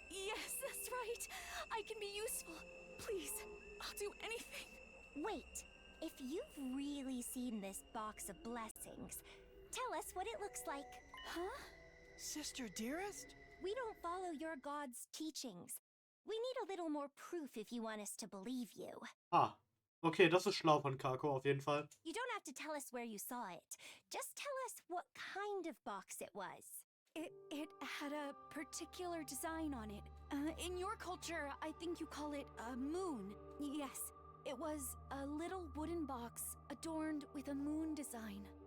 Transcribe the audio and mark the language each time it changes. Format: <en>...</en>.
<en>Yes, that's right. I can be useful. Please, I'll do anything. Wait, if you've really seen this box of blessings, tell us what it looks like. Huh? Sister dearest? We don't follow your god's teachings. We need a little more proof if you want us to believe you.</en> <de>Okay, das ist schlau von Kako, auf jeden Fall.</de> <en>You don't have to tell us where you saw it. Just tell us what kind of box it was. It had a particular design on it. In your culture, I think you call it a moon. Yes, it was a little wooden box adorned with a moon design.</en>